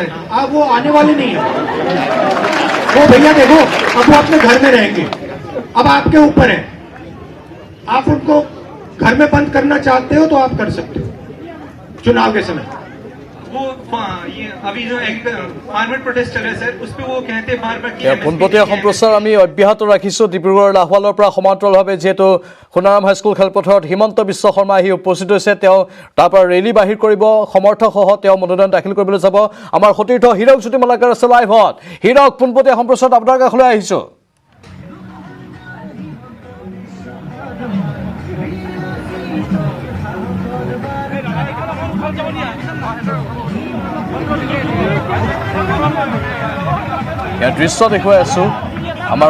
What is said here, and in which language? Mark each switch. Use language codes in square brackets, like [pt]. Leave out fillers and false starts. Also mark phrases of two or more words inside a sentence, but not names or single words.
[hi] आप वो आने वाले नहीं है वो भैया देखो अब वो अपने घर में रहेंगे अब आपके ऊपर है आप उनको घर में बंद करना चाहते हो तो आप कर सकते हो चुनाव के समय वो ये अभी जो [en] farmer protest [hi] चल रहा है सर उस पे वो कहते हैं बार-बार कि [as] পোনপটীয়া সম্প্ৰচাৰ আমি অব্যাহত ৰাখিছোঁ ডিব্ৰুগড়ৰ লাহোৱালৰ পৰা সমান্তৰালভাৱে যিহেতু সোণাৰাম হাইস্কুল খেলপথাৰত হিমন্ত বিশ্ব শৰ্মা আহি উপস্থিত হৈছে তেওঁ তাৰ পৰা ৰেলী বাহিৰ কৰিব সমৰ্থকসহ তেওঁ মনোনয়ন দাখিল কৰিবলৈ যাব আমাৰ সতীৰ্থ হীৰক জ্যোতি মালাকাৰ আছে লাইভত হীৰক পোনপটীয়া সম্প্ৰচাৰত আপোনাৰ কাষলৈ আহিছোঁ ইয়াৰ দৃশ্য দেখুৱাই আছোঁ আমাৰ